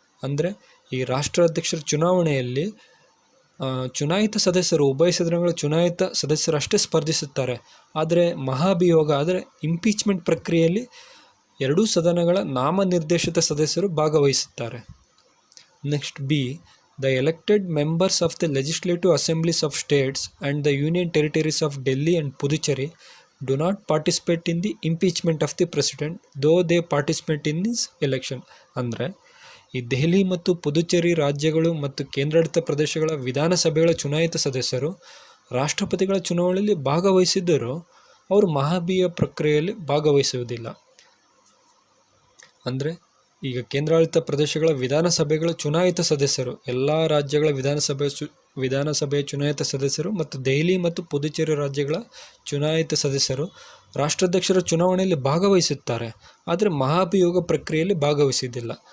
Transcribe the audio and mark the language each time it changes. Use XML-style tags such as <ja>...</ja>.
<kn>ಅಂದರೆ ಈ ರಾಷ್ಟ್ರಾಧ್ಯಕ್ಷರ ಚುನಾವಣೆಯಲ್ಲಿ ಚುನಾಯಿತ ಸದಸ್ಯರು, ಉಭಯ ಸದನಗಳ ಚುನಾಯಿತ ಸದಸ್ಯರಷ್ಟೇ ಸ್ಪರ್ಧಿಸುತ್ತಾರೆ. ಆದರೆ ಮಹಾಭಿಯೋಗ ಆದರೆ ಇಂಪೀಚ್ಮೆಂಟ್ ಪ್ರಕ್ರಿಯೆಯಲ್ಲಿ 2 ಸದನಗಳ ನಾಮನಿರ್ದೇಶಿತ ಸದಸ್ಯರು ಭಾಗವಹಿಸುತ್ತಾರೆ.</kn> <en>Next B, the elected members of the legislative assemblies of states and the union territories of Delhi and Puducherry do not participate in the impeachment of the president though they participate in his election.</en> <kn>ಅಂದರೆ ಈ ದೆಹಲಿ ಮತ್ತು ಪುದುಚೇರಿ ರಾಜ್ಯಗಳು ಮತ್ತು ಕೇಂದ್ರಾಡಳಿತ ಪ್ರದೇಶಗಳ ವಿಧಾನಸಭೆಗಳ ಚುನಾಯಿತ ಸದಸ್ಯರು ರಾಷ್ಟ್ರಪತಿಗಳ ಚುನಾವಣೆಯಲ್ಲಿ ಭಾಗವಹಿಸಿದ್ದರೂ ಅವರು ಮಹಾಭಿಯೋಗ ಪ್ರಕ್ರಿಯೆಯಲ್ಲಿ ಭಾಗವಹಿಸುವುದಿಲ್ಲ. ಅಂದರೆ ಈಗ ಕೇಂದ್ರಾಡಳಿತ ಪ್ರದೇಶಗಳ ವಿಧಾನಸಭೆಗಳ ಚುನಾಯಿತ ಸದಸ್ಯರು, ಎಲ್ಲ ರಾಜ್ಯಗಳ ವಿಧಾನಸಭೆಯ ಚುನಾಯಿತ ಸದಸ್ಯರು ಮತ್ತು ದೆಹಲಿ ಮತ್ತು ಪುದುಚೇರಿ ರಾಜ್ಯಗಳ ಚುನಾಯಿತ ಸದಸ್ಯರು ರಾಷ್ಟ್ರಾಧ್ಯಕ್ಷರ ಚುನಾವಣೆಯಲ್ಲಿ ಭಾಗವಹಿಸುತ್ತಾರೆ, ಆದರೆ ಮಹಾಭಿಯೋಗ ಪ್ರಕ್ರಿಯೆಯಲ್ಲಿ ಭಾಗವಹಿಸುವುದಿಲ್ಲ.</kn>